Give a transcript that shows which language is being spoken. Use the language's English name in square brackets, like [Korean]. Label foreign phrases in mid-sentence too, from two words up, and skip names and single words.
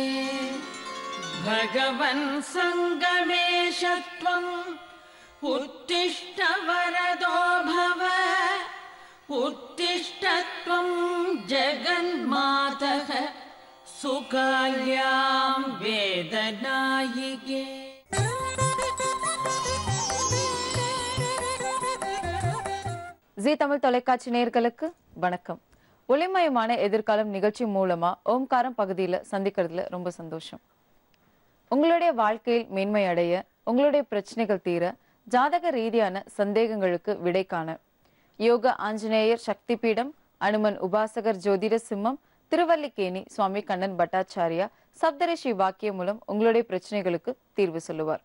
[Sanskrit] भगवन् सङ्गमेश त्वम् उत्तिष्ठ वरदो भव उत्तिष्ठ त्वं जगन्मातः सुकाल्यां वेदनायिके. [Tamil] ஜீ தமிழ் தொலைக்காட்சி நேயர்களுக்கு வணக்கம். ஒளிமயமான எதிர்காலம் நிகழ்ச்சி மூலமா ஓம்காரம் பகுதியில் சந்திக்கிறதுல ரொம்ப சந்தோஷம். உங்களுடைய வாழ்க்கையில் மேன்மை அடைய, உங்களுடைய பிரச்சனைகள் தீர, ஜாதக ரீதியான சந்தேகங்களுக்கு விடை காண யோக ஆஞ்சநேயர் சக்தி பீடம், அனுமன் உபாசகர் ஜோதிட சிம்மம், திருவல்லிக்கேணி சுவாமி கண்ணன் பட்டாச்சாரியா சப்தரிஷி வாக்கியம் மூலம் உங்களுடைய பிரச்சனைகளுக்கு தீர்வு சொல்லுவார்.